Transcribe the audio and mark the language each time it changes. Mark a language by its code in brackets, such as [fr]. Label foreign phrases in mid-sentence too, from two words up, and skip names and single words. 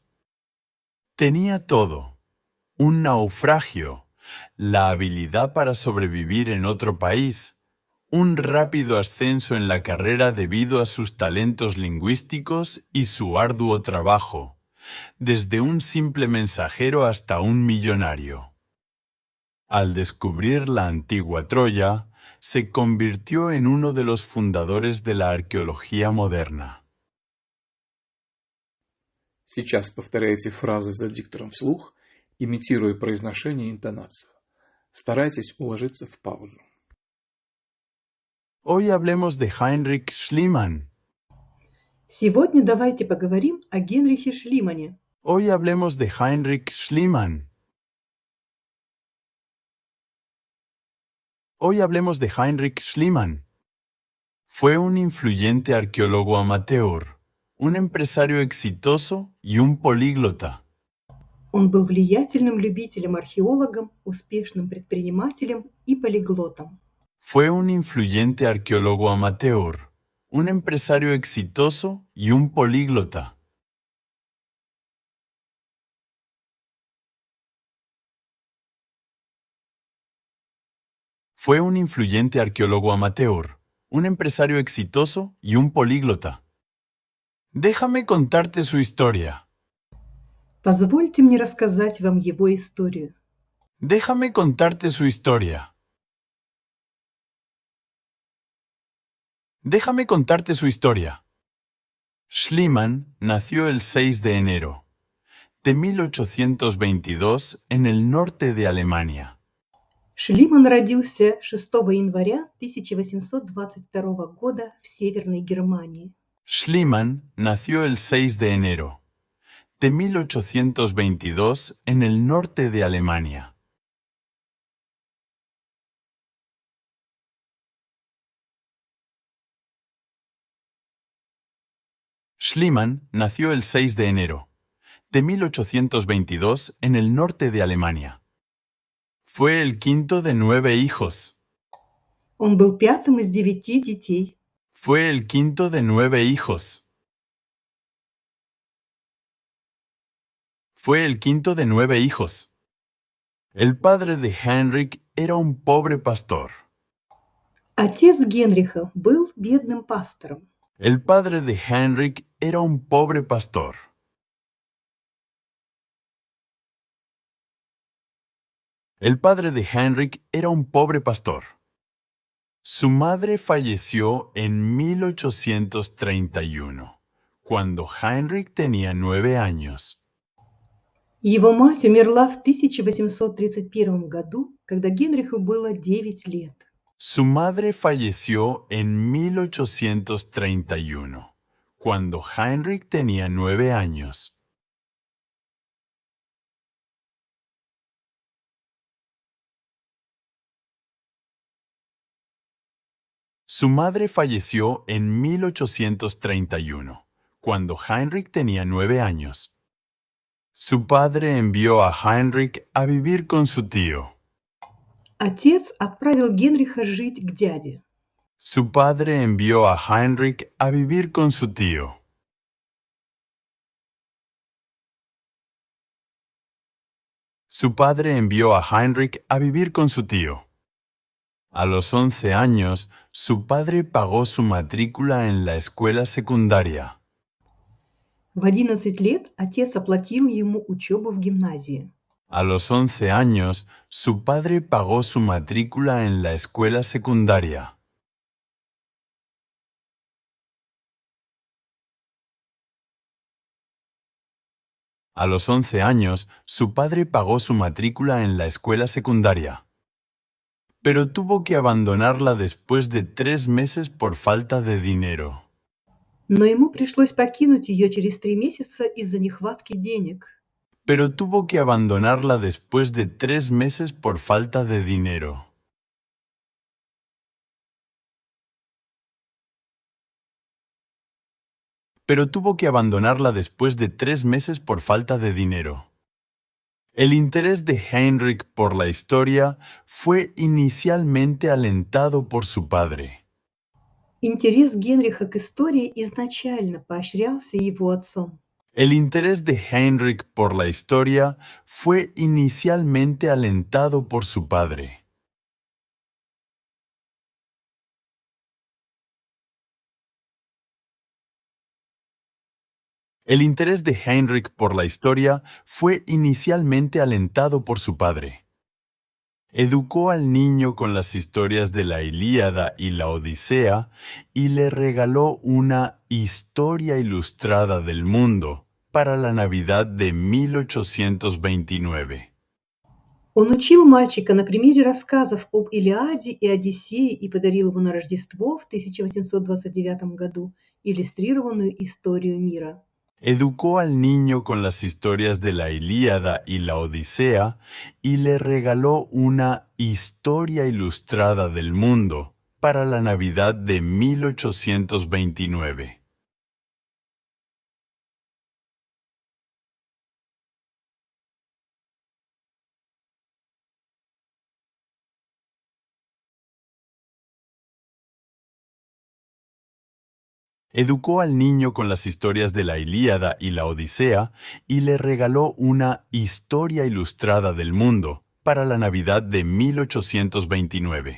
[es] Tenía todo: un naufragio, la habilidad para sobrevivir en otro país, un rápido ascenso en la carrera debido a sus talentos lingüísticos y su arduo trabajo, desde un simple mensajero hasta un millonario. Al descubrir la antigua Troya, se convirtió en uno de los fundadores de la arqueología moderna. [ru] Сейчас повторяйте фразы за диктором вслух, имитируя произношение и интонацию. Старайтесь уложиться в паузу. [es] Hoy hablemos de Heinrich Schliemann. [ru] Сегодня давайте поговорим о Генрихе Шлимане. [es] Hoy hablemos de Heinrich Schliemann. Hoy hablemos de Heinrich Schliemann. Fue un influyente arqueólogo amateur, un empresario exitoso y un políglota. [ru] Он был влиятельным любителем-археологом, успешным предпринимателем и полиглотом. [es] Fue un influyente arqueólogo amateur, un empresario exitoso y un políglota. Fue un influyente arqueólogo amateur, un empresario exitoso y un políglota. Déjame contarte su historia. [ru] Позвольте мне рассказать вам его историю. [es] Déjame contarte su historia. Déjame contarte su historia. Schliemann nació el 6 de enero de 1822 en el norte de Alemania. [ru] Шлиман родился 6 января 1822 года в Северной Германии. [es] Schliemann nació el 6 de enero de 1822 en el norte de Alemania. Schliemann nació el 6 de enero de 1822 en el norte de Alemania. Fue el quinto de 9 hijos. [ru] Он был пятым из 9 детей. [es] Fue el quinto de 9 hijos. Fue el quinto de 9 hijos. El padre de Heinrich era un pobre pastor. [ru] Отец Генриха был бедным пастором. [es] El padre de Heinrich era un pobre pastor. El padre de Heinrich era un pobre pastor. Su madre falleció en 1831, cuando Heinrich tenía 9 años. [ru] Его мать умерла в 1831 году, когда Генриху было 9 лет. [es] Su madre falleció en 1831, cuando Heinrich tenía 9 años. Su madre falleció en 1831, cuando Heinrich tenía 9 años. Su padre envió a Heinrich a vivir con su tío. [ru] Отец отправил Генриха жить к дяде. [es] Su padre envió a Heinrich a vivir con su tío. Su padre envió a Heinrich a vivir con su tío. A los 11 años, su padre pagó su matrícula en la escuela secundaria. [ru] В 11 лет отец оплатил ему учебу в гимназии. [es] A los 11 años, su padre pagó su matrícula en la escuela secundaria. A los 11 años, su padre pagó su matrícula en la escuela secundaria, pero tuvo que abandonarla después de 3 meses por falta de dinero. [ru] Но ему пришлось покинуть ее через 3 месяца из-за нехватки денег. [es] Pero tuvo que abandonarla después de 3 meses por falta de dinero. Pero tuvo que abandonarla después de 3 meses por falta de dinero. El interés de Heinrich por la historia fue inicialmente alentado por su padre. [ru] Интерес Генриха к истории изначально поощрялся его отцом. [es] El interés de Heinrich por la historia fue inicialmente alentado por su padre. El interés de Heinrich por la historia fue inicialmente alentado por su padre. Educó al niño con las historias de la Ilíada y la Odisea y le regaló una historia ilustrada del mundo para la Navidad de 1829. [ru] Он учил мальчика на примере рассказов об Илиаде и Одиссее и подарил ему на Рождество в 1829 году иллюстрированную историю мира. [es] Educó al niño con las historias de la Ilíada y la Odisea y le regaló una historia ilustrada del mundo para la Navidad de 1829. Educó al niño con las historias de la Ilíada y la Odisea y le regaló una historia ilustrada del mundo para la Navidad de 1829.